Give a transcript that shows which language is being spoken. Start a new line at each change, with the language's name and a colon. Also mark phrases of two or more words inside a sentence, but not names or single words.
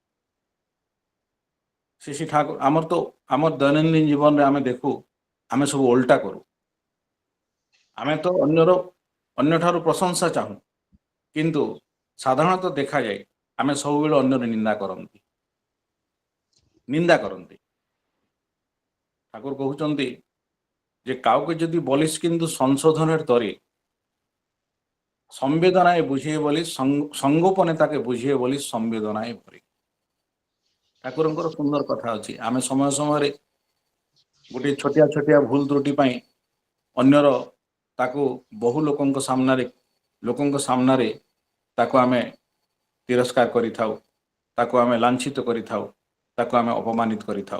Odia: ଶ୍ରୀ ଶ୍ରୀ ଠାକୁର ଆମର ଦୈନନ୍ଦିନ ଜୀବନରେ ଆମେ ଦେଖୁ, ଆମେ ସବୁ ଓଲଟା କରୁ। ଆମେ ତ ଅନ୍ୟଠାରୁ ପ୍ରଶଂସା ଚାହୁଁ, କିନ୍ତୁ ସାଧାରଣତଃ ଦେଖାଯାଏ ଆମେ ସବୁବେଳେ ଅନ୍ୟର ନିନ୍ଦା କରନ୍ତି। ଠାକୁର କହୁଛନ୍ତି
Bangla: যে কাউকে যদি বলিস কিন্তু সংশোধনের তরে, সম্বেদনায় বুঝিয়ে বলিস, সঙ্গোপনে তাকে বুঝিয়ে বলিস সম্বেদনায় ভরে।
Odia: ଠାକୁରଙ୍କର ସୁନ୍ଦର କଥା ଅଛି। ଆମେ ସମୟ ସମୟରେ ଗୋଟିଏ ଛୋଟିଆ ଛୋଟିଆ ଭୁଲ ତ୍ରୁଟି ପାଇଁ ଅନ୍ୟର ତାକୁ ବହୁ ଲୋକଙ୍କ ସାମ୍ନାରେ ତାକୁ ଆମେ ତିରସ୍କାର କରିଥାଉ, ତାକୁ ଆମେ ଲାଞ୍ଛିତ କରିଥାଉ, ତାକୁ ଆମେ ଅପମାନିତ କରିଥାଉ।